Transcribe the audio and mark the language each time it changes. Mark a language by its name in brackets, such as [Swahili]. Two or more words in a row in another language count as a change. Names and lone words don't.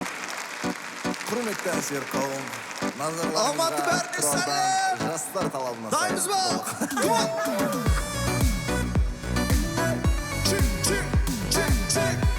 [Kazakh] Құрметті әншілер қауым, назарларыңызға Алматы бәріне тұрардан сәлем! жастар талабына Дайынбыз сәлем. ба? [English] Come on! Чик, чик, чик, чик.